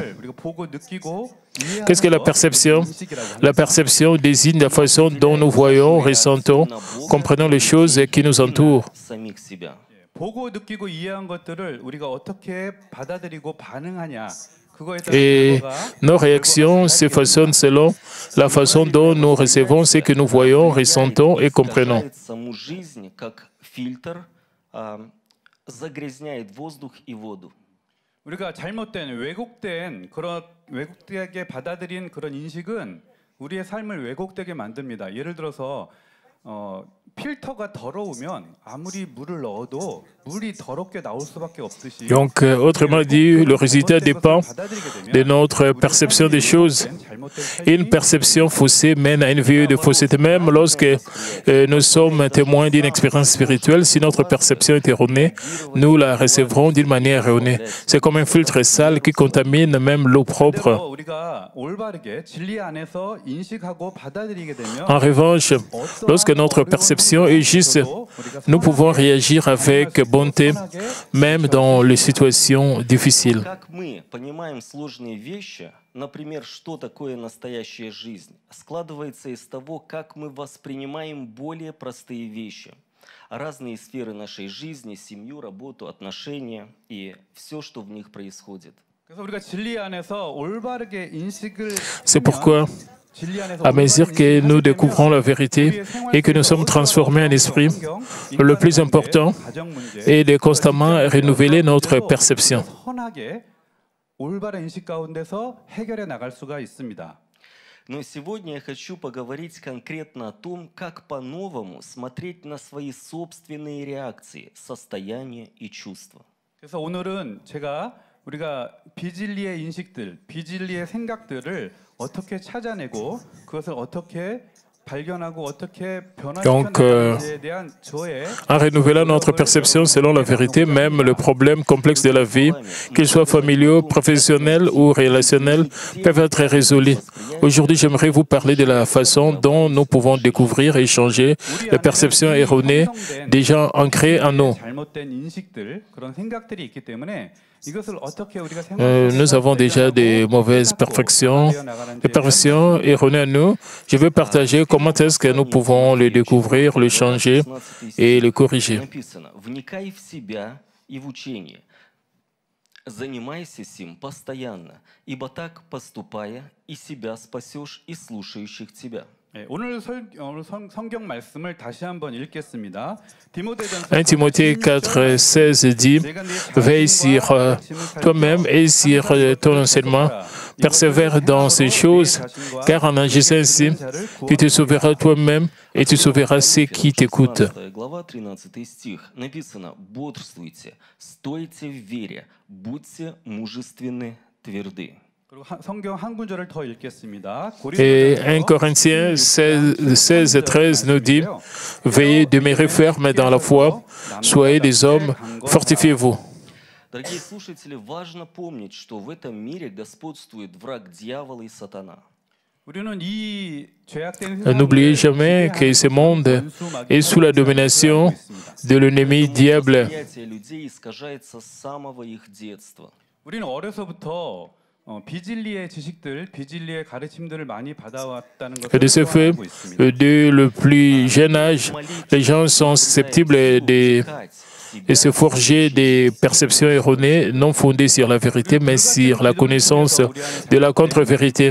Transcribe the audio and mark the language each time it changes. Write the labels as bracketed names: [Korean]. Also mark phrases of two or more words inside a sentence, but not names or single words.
[French] Qu'est-ce que la perception? La perception désigne la façon dont nous voyons, ressentons, comprenons les choses qui nous entourent. Et nos réactions se façonnent selon la façon dont nous recevons ce que nous voyons, ressentons et comprenons. [Korean] 우리가 잘못된 왜곡되게 받아들인 그런 인식은 우리의 삶을 왜곡되게 만듭니다. 예를 들어서 필터가 더러우면 아무리 물을 넣어도 물이 더럽게 나올 수밖에 없듯이. [French] Donc, autrement dit, le résultat dépend de notre perception des choses. Une perception faussée mène à une vie de fausseté. Même lorsque nous sommes témoins d'une expérience spirituelle, si notre perception est erronée, nous la recevrons d'une manière erronée. C'est comme un filtre sale qui contamine même l'eau propre. En revanche, lorsque notre perception est juste, nous pouvons réagir avec bonté, même dans les situations difficiles. [Russian] Например, что такое настоящая жизнь, складывается из того, как мы воспринимаем более простые вещи. Разные сферы нашей жизни, семью, работу, отношения и все, что в них происходит. [French] C'est pourquoi, à mesure que nous découvrons la vérité et que nous sommes transformés en esprit, le plus important est de constamment renouveler notre perception. [Russian] Но сегодня я хочу поговорить конкретно о том, как по-новому смотреть на свои собственные реакции, состояния и чувства. [Korean] 그래서 오늘은 우리가 비진리의 인식들, 비진리의 생각들을 어떻게 찾아내고 그것을 어떻게 [French] Donc, en renouvelant notre perception selon la vérité, même le problème complexe de la vie, qu'ils soient familiaux, professionnels ou relationnels, peuvent être résolus. Aujourd'hui, j'aimerais vous parler de la façon dont nous pouvons découvrir et changer les perceptions erronées déjà ancrées en nous. Nous avons déjà des mauvaises perceptions, des perceptions erronées en nous. Je veux partager comment est-ce que nous pouvons les découvrir, les changer et les corriger. [Russian] Занимайся сим постоянно, ибо так поступая, и себя спасешь, и слушающих тебя. [French] 1 Timothée 4,16 dit « Veille sur toi-même et sur ton enseignement, persévère dans ces choses, car en agissant ainsi, tu te sauveras toi-même et tu sauveras ceux qui t'écoutent. » [Russian] Глава 13 стих написано «Бодрствуйте, стойте в вере, будьте мужественны, тверды». [French] Et 1 Corinthiens 16 et 13 nous dit « Veillez, demeurez fermes dans la foi, soyez des hommes, fortifiez-vous. » [Russian] Дорогие слушатели, важно помнить, что в этом мире господствует враг дьявола и сатана. [French] N'oubliez jamais que ce monde est sous la domination de l'ennemi diable. Et de ce fait, dès le plus jeune âge, les gens sont susceptibles de se forger des perceptions erronées, non fondées sur la vérité, mais sur la connaissance de la contre-vérité.